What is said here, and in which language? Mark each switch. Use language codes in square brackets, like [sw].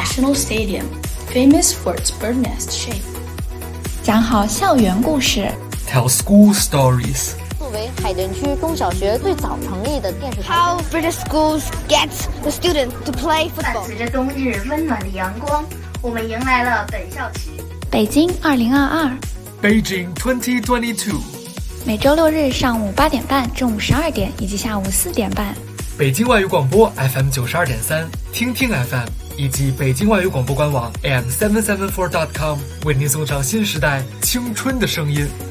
[en] The National Stadium, famous for its bird nest shape. [zh] 讲好校园故事。 [en] Tell school stories. [zh] 作为海淀区中小学最早成立的电视台 [en] How British schools get the students to play football. [zh] 伴随着冬日温暖的阳光，我们迎来了本校期。北京2022 [en] Beijing 2022 [zh] 每周六日上午8点半、中午12点以及下午4点半，北京外语广播 FM92.3 听听 FM 以及北京外语广播官网 AM774.com 为您送上新时代青春的声音。